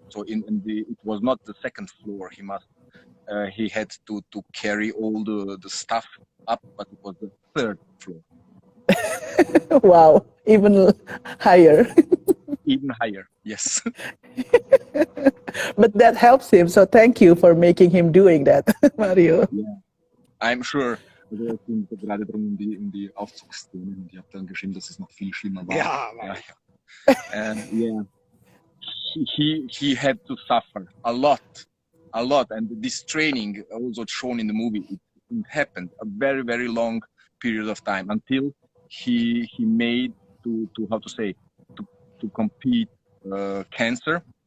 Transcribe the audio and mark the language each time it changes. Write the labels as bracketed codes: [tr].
[en] So it was not the second floor. He had to carry all the stuff up, but it was the third floor. Wow, even higher. Even higher, yes. But that helps him, so thank you for making him doing that, Mario. Yeah, I'm sure. [de] Also es ging gerade darum in die Aufzugsszene, und ich habe dann geschrieben, dass es noch viel schlimmer war. Ja. [en] And yeah, he had to suffer a lot, and this training also shown in the movie. It happened a very, very long period of time until he made to how to say to compete cancer.